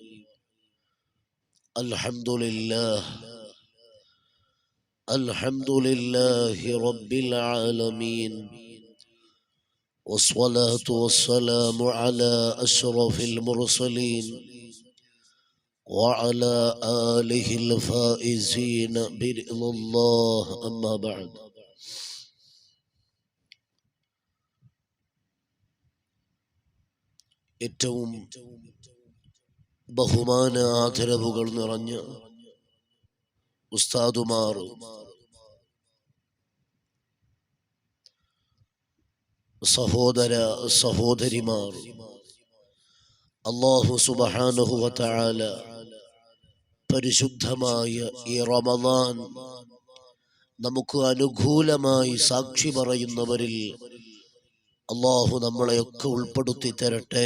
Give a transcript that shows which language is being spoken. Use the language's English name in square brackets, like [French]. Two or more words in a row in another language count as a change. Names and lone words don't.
[Arabic] الحمد لله رب العالمين، والصلاة والسلام على أشرف المرسلين وعلى آله الفائزين برضا الله. أما بعد. [Malayalam] ഏറ്റവും ബഹുമാന ആദരവുകൾ നിറഞ്ഞ ഉസ്താദുമാർ, സഹോദര സഹോദരിമാർ, [Arabic] الله سبحانه وتعالى [Malayalam] പരിശുദ്ധമായ ഈ റമദാൻ നമുക്ക് അനുകൂലമായി സാക്ഷി പറയുന്നവരിൽ അല്ലാഹു നമ്മളെയൊക്കെ ഉൾപ്പെടുത്തി തരട്ടെ.